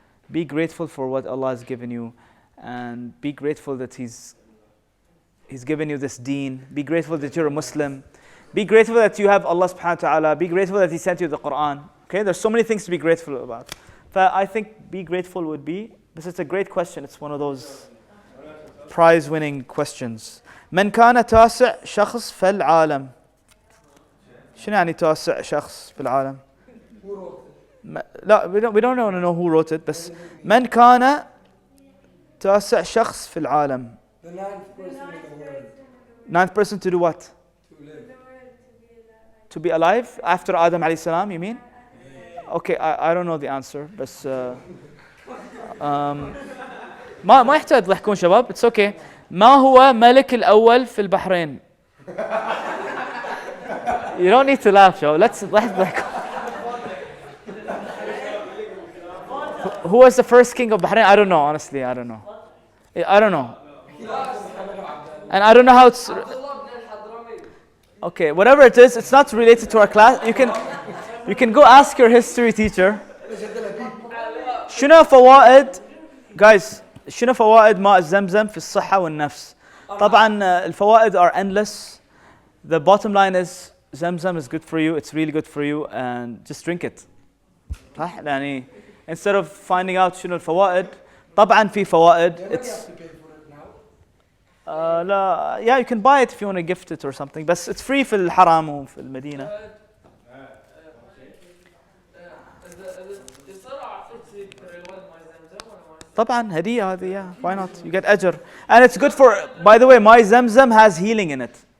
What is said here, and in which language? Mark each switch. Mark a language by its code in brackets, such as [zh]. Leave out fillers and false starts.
[en] Be grateful for what Allah has given you, and be grateful that He's given you this deen. Be grateful that you're a Muslim. Be grateful that you have Allah subhanahu wa ta'ala. Be grateful that He sent you the Quran. Okay, there's so many things to be grateful about. But I think be grateful would be, because it's a great question. It's one of those prize-winning questions. [ar] من كان تاسع شخص في العالم. شنو يعني تاسع شخص في العالم؟ لا, [en] we don't know who wrote it. [ar] بس من كان تاسع شخص في العالم. [en] The ninth person in the world. Ninth person to do what? To live. To be alive after Adam alayhi salam, you mean? Okay, I don't know the answer. [ar] بس ما يحتاج تضحكون شباب. [en] It's okay. [ar] ما هو ملك الأول في البحرين؟ [en] You don't need to laugh, Joe. Let's like. Who was the first king of Bahrain? I don't know, honestly. I don't know. I don't know. And I don't know how it's. Okay, whatever it is, it's not related to our class. You can go ask your history teacher. [ar] شنو فوائد [en] guys [ar] شنو فوائد ماء زمزم في الصحة والنفس؟ طبعا الفوائد [en] are endless. The bottom line is Zemzem is good for you. It's really good for you, and just drink it. [ar] صح؟ يعني [en] instead of finding out [ar] شنو الفوائد طبعا في فوائد. [en] It's [ar] لا [en] yeah, you can buy it if you want to gift it or something, [ar] بس [en] it's free [ar] في الحرم وفي المدينة. طبعا هدية هذه, [en] yeah, why not? You get أجر. And it's good for, by the way, my Zemzem has healing in it.